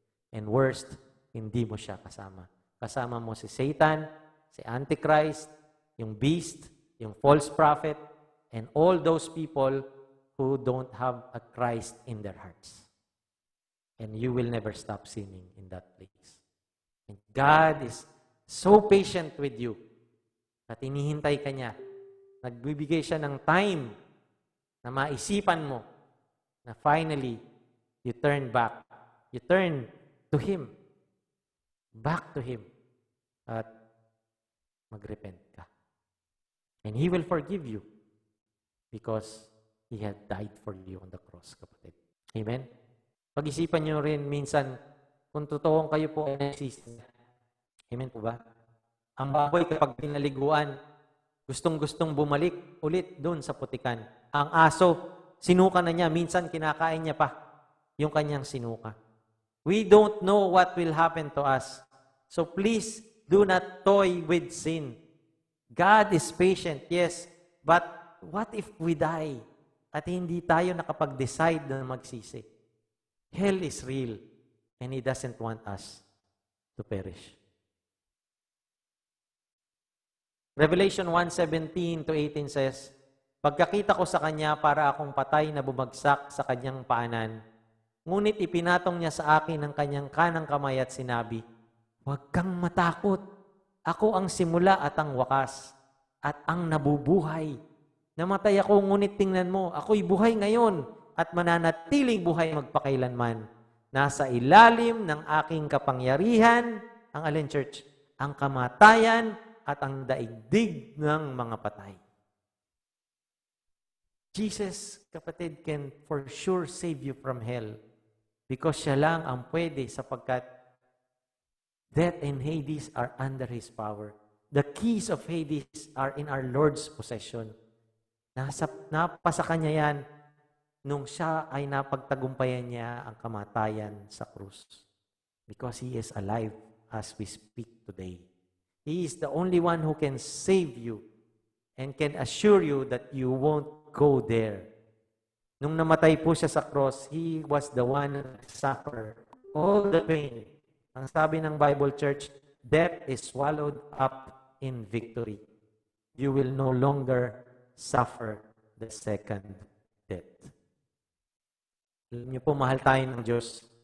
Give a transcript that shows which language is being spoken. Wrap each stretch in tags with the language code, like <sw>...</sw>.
<en>And worst,</en> <tl>hindi mo siya kasama. Kasama mo si</tl> <en>Satan, si Antichrist, yung beast, yung false prophet, and all those people who don't have a Christ in their hearts. And you will never stop sinning in that place. And God is so patient with you</en> <tl>at inihintay ka niya. Nagbibigay siya ng time na maisipan mo na</tl> <en>finally, you turn back. You turn to Him. Back to Him.</en> <tl>At magrepent ka.</tl> <en>And He will forgive you because He had died for you on the cross,</en> <tl>kapatid. Amen? Pag-isipan nyo rin minsan kung totoong kayo po ay nagsisi. Amen po ba? Ang baboy kapag pinaliguan, gustong-gustong bumalik ulit doon sa putikan. Ang aso, sinuka na niya, minsan kinakain niya pa yung kanyang sinuka.</tl> <en>We don't know what will happen to us. So please, do not toy with sin. God is patient, yes, but what if we die</en> <tl>at hindi tayo nakapag-decide na magsisi?</tl> <en>Hell is real, and He doesn't want us to perish. Revelation 1:17-18 says,</en> <tl>pagkakita ko sa Kanya para akong patay na bumagsak sa Kanyang paanan, ngunit ipinatong Niya sa akin ang Kanyang kanang kamay at sinabi, huwag kang matakot. Ako ang simula at ang wakas at ang nabubuhay. Namatay ako, ngunit tingnan mo, ako'y buhay ngayon at mananatiling buhay magpakailanman. Nasa ilalim ng aking kapangyarihan, ang alin church? Ang kamatayan at ang daigdig ng mga patay.</tl> <en>Jesus, kapatid, can for sure save you from hell because</en> <tl>siya lang ang pwede sapagkat</tl> <en>death and Hades are under His power. The keys of Hades are in our Lord's possession.</en> <tl>Napasa Kanya yan nung siya ay napagtagumpayan niya ang kamatayan sa krus.</tl> <en>Because He is alive as we speak today. He is the only one who can save you and can assure you that you won't go there.</en> <tl>Nung namatay po siya sa</tl> <en>cross, He was the one who suffered all the pain.</en> <tl>Ang sabi ng</tl> <en>Bible Church, death is swallowed up in victory. You will no longer suffer the second death.</en> <tl>Alam niyo po, mahal tayo ng Diyos.</tl>